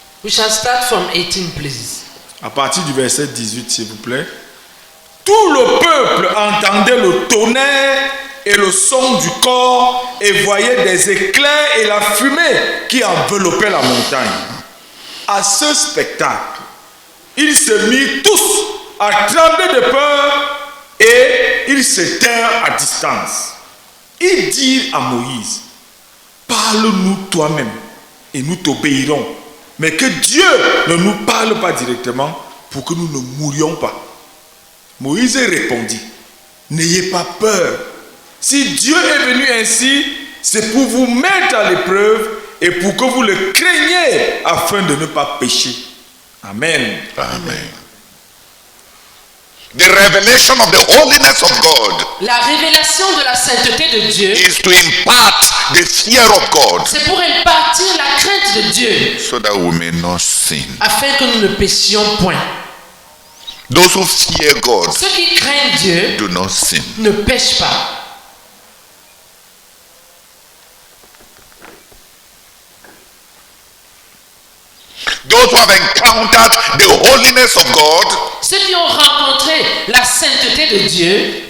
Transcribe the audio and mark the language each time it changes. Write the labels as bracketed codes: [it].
[en] We shall start from 18, please. [fr] À partir du verset 18, s'il vous plaît. Tout le peuple entendait le tonnerre et le son du corps et voyait des éclairs et la fumée qui enveloppait la montagne. À ce spectacle, ils se mirent tous à trembler de peur et ils se tinrent à distance. Ils dirent à Moïse, parle-nous toi-même et nous t'obéirons, mais que Dieu ne nous parle pas directement pour que nous ne mourions pas. Moïse répondit, n'ayez pas peur. Si Dieu est venu ainsi, c'est pour vous mettre à l'épreuve et pour que vous le craigniez afin de ne pas pécher. Amen. Amen. [en] The revelation of the holiness of God [fr] La révélation de la sainteté de Dieu, [en] is to impart the fear of God [fr] c'est pour impartir la crainte de Dieu, [en] so that we may not sin. [fr] afin que nous ne péchions point. [en] Those who fear God [fr] Ceux qui craignent Dieu [en] do not sin. [fr] ne pêchent pas. [en] Those who have encountered the holiness of God, [fr] Ceux qui ont rencontré la sainteté de Dieu